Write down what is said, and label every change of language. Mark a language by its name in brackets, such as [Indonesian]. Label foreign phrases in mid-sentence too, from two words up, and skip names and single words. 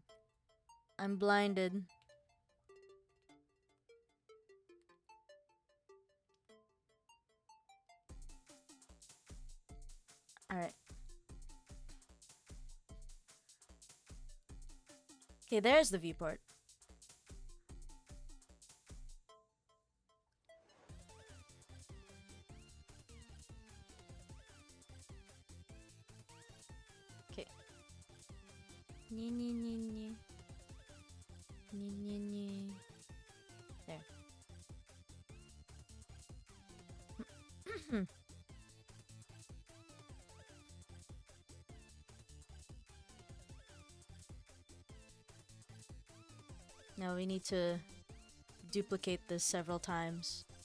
[English] I'm blinded. Alright. Okay, there's the viewport. Okay. Nye, nye, nye, nye. Nye, nye, nye. There. Now we need to duplicate this several times.